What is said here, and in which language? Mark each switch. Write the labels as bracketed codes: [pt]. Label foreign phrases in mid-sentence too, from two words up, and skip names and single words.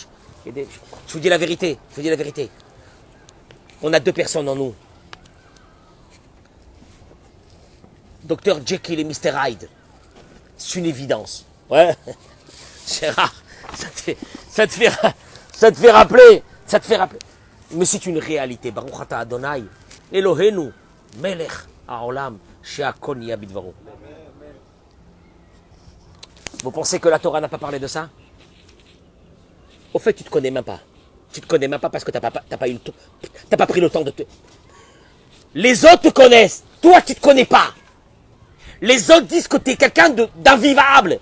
[fr] Je vous dis la vérité, On a deux personnes en nous. Dr Jekyll et Mr Hyde. C'est une évidence. Ouais, c'est rare. Ça te fait rappeler. Mais c'est une réalité. [he] ברוך אתה אדוני, אלוהינו, מלך העולם, שהכל נהיה בדברו. [fr] Vous pensez que la Torah n'a pas parlé de ça? Au fait, tu ne te connais même pas. Tu ne te connais même pas parce que tu n'as pas pris le temps de te... Les autres te connaissent. Toi, tu ne te connais pas. Les autres disent que tu es quelqu'un d'invivable.